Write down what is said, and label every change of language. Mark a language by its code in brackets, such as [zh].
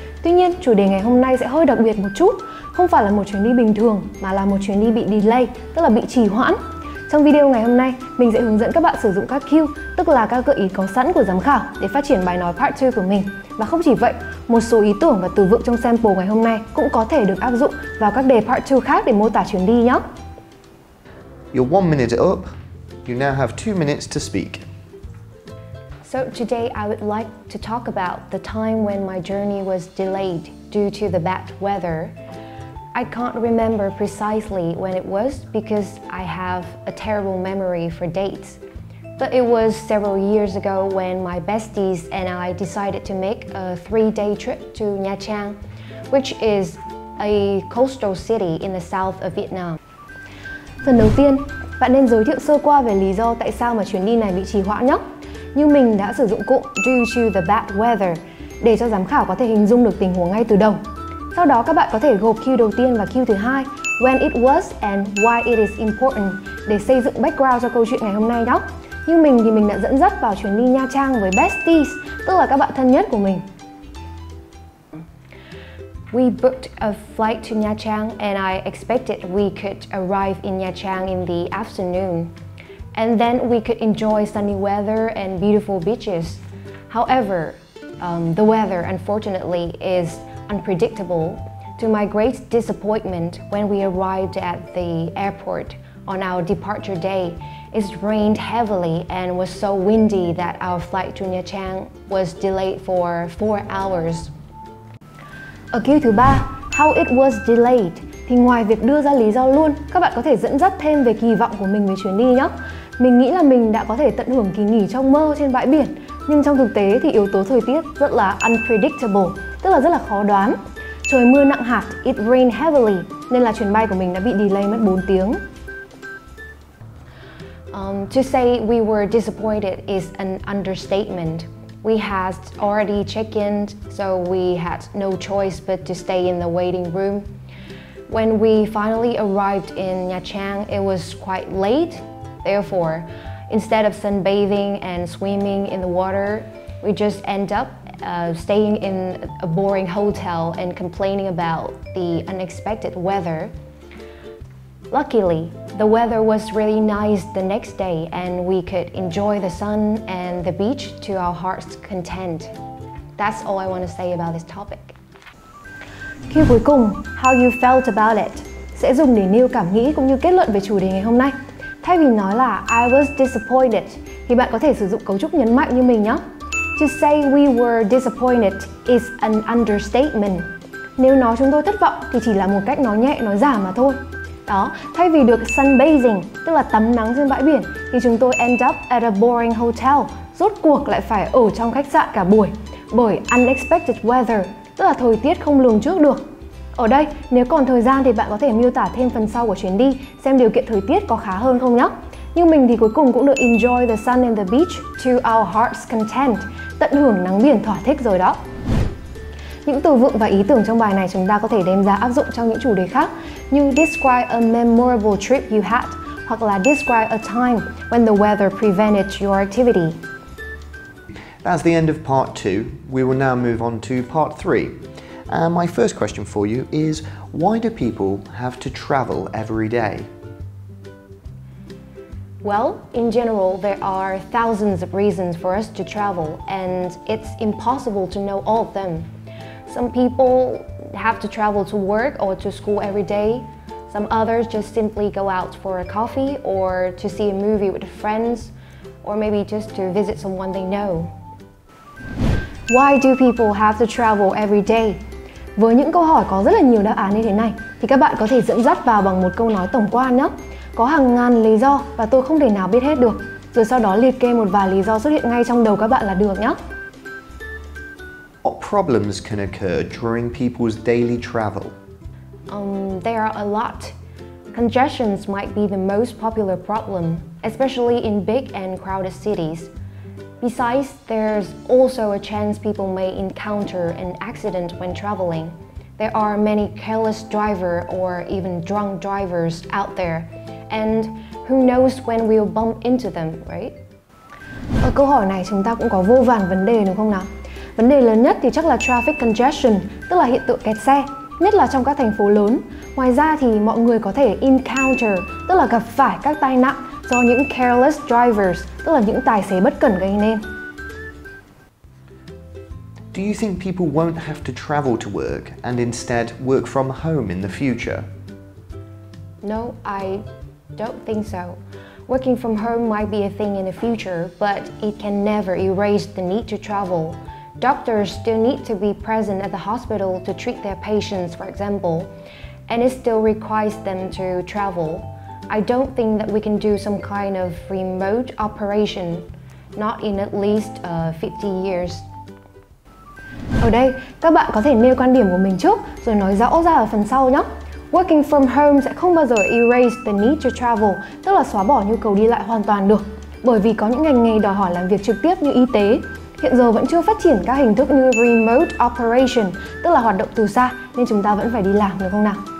[vi] Tuy nhiên, chủ đề ngày hôm nay sẽ hơi đặc biệt một chút. Không phải là một chuyến đi bình thường, mà là một chuyến đi bị delay, tức là bị trì hoãn. Trong video ngày hôm nay, mình sẽ hướng dẫn các bạn sử dụng các cue, tức là các gợi ý có sẵn của giám khảo để phát triển bài nói Part 2 của mình. Và không chỉ vậy, một số ý tưởng và từ vựng trong sample ngày hôm nay cũng có thể được áp dụng vào các đề Part 2 khác để mô tả chuyến đi nhé. [en] Your 1 minute is up. You now have 2 minutes to speak. So today I would like to talk about the time when my journey was delayed due to the bad weather. I can't remember precisely when it was because I have a terrible memory for dates. But it was several years ago when my besties and I decided to make a 3-day trip to Nha Trang, which is a coastal city in the south of Vietnam. [vi] Phần đầu tiên, bạn nên giới thiệu sơ qua về lý do tại sao mà chuyến đi này bị trì hoãn nhé. Như mình đã sử dụng cụm [en] due to the bad weather [vi] để cho giám khảo có thể hình dung được tình huống ngay từ đầu. Sau đó các bạn có thể gộp cue đầu tiên và cue thứ hai, [en] when it was and why it is important, [vi] để xây dựng background cho câu chuyện ngày hôm nay đó. Như mình thì mình đã dẫn dắt vào chuyến đi Nha Trang với besties, tức là các bạn thân nhất của mình. [en] We booked a flight to Nha Trang and I expected we could arrive in Nha Trang in the afternoon. And then we could enjoy sunny weather and beautiful beaches. However, the weather unfortunately is unpredictable. To my great disappointment, when we arrived at the airport on our departure day, it rained heavily and was so windy that our flight to Nha Trang was delayed for 4 hours. [vi] Ở cue thứ ba, [en] how it was delayed, [vi] thì ngoài việc đưa ra lý do luôn, các bạn có thể dẫn dắt thêm về kỳ vọng của mình với chuyến đi nhé. Mình nghĩ là mình đã có thể tận hưởng kỳ nghỉ trong mơ trên bãi biển, nhưng trong thực tế thì yếu tố thời tiết rất là unpredictable, tức là rất là khó đoán. Trời mưa nặng hạt, [en] it rained heavily, [vi] nên là chuyến bay của mình đã bị delay mất 4 tiếng. [en] To say we were disappointed is an understatement. We had already checked in, so we had no choice but to stay in the waiting room. When we finally arrived in Nha Trang, it was quite late. Therefore, instead of sunbathing and swimming in the water, we just end up staying in a boring hotel and complaining about the unexpected weather. Luckily, the weather was really nice the next day and we could enjoy the sun and the beach to our heart's content. That's all I want to say about this topic. [vi] Cue cuối cùng, [en] how you felt about it, [vi] sẽ dùng để nêu cảm nghĩ cũng như kết luận về chủ đề ngày hôm nay. Thay vì nói là [en] I was disappointed, [vi] thì bạn có thể sử dụng cấu trúc nhấn mạnh như mình nhé. [en] To say we were disappointed is an understatement. [vi] Nếu nói chúng tôi thất vọng thì chỉ là một cách nói nhẹ, nói giả mà thôi. Đó, thay vì được sunbathing, tức là tắm nắng trên bãi biển, thì chúng tôi [en] end up at a boring hotel, [vi] rốt cuộc lại phải ở trong khách sạn cả buổi, bởi [en] unexpected weather, [vi] tức là thời tiết không lường trước được. Ở đây, nếu còn thời gian thì bạn có thể miêu tả thêm phần sau của chuyến đi, xem điều kiện thời tiết có khá hơn không nhé. Nhưng mình thì cuối cùng cũng được [en] enjoy the sun and the beach to our heart's content, [vi] tận hưởng nắng biển thỏa thích rồi đó. Những từ vựng và ý tưởng trong bài này chúng ta có thể đem ra áp dụng trong những chủ đề khác, như [en] describe a memorable trip you had, [vi] hoặc là [en] describe a time when the weather prevented your activity. That's the end of part 2. We will now move on to part 3. And my first question for you is, why do people have to travel every day? Well, in general, there are thousands of reasons for us to travel, and it's impossible to know all of them. Some people have to travel to work or to school every day. Some others just simply go out for a coffee or to see a movie with friends or maybe just to visit someone they know. Why do people have to travel every day? [vi] Với những câu hỏi có rất là nhiều đáp án như thế này thì các bạn có thể dẫn dắt vào bằng một câu nói tổng quan nhé. Có hàng ngàn lý do và tôi không thể nào biết hết được. Rồi sau đó liệt kê một vài lý do xuất hiện ngay trong đầu các bạn là được nhé. [en] What problems can occur during people's daily travel? There are a lot. Congestions might be the most popular problem, especially in big and crowded cities. Besides, there's also a chance people may encounter an accident when traveling. There are many careless drivers or even drunk drivers out there, and who knows when we'll bump into them, right? [vi] Ở câu hỏi này chúng ta cũng có vô vàn vấn đề đúng không nào? Vấn đề lớn nhất thì chắc là traffic congestion, tức là hiện tượng kẹt xe, nhất là trong các thành phố lớn. Ngoài ra thì mọi người có thể encounter, tức là gặp phải các tai nạn do những [en] careless drivers, [vi] tức là những tài xế bất cẩn gây nên. [en] Do you think people won't have to travel to work and instead work from home in the future? No, I don't think so. Working from home might be a thing in the future, but it can never erase the need to travel. Doctors still need to be present at the hospital to treat their patients, for example, and it still requires them to travel. I don't think that we can do some kind of remote operation, not in at least 50 years. [vi] Ở đây, các bạn có thể nêu quan điểm của mình trước rồi nói rõ ra ở phần sau nhé. [en] Working from home [vi] sẽ không bao giờ [en] erase the need to travel, [vi] tức là xóa bỏ nhu cầu đi lại hoàn toàn được. Bởi vì có những ngành nghề đòi hỏi làm việc trực tiếp như y tế, hiện giờ vẫn chưa phát triển các hình thức như remote operation, tức là hoạt động từ xa, nên chúng ta vẫn phải đi làm, được không nào?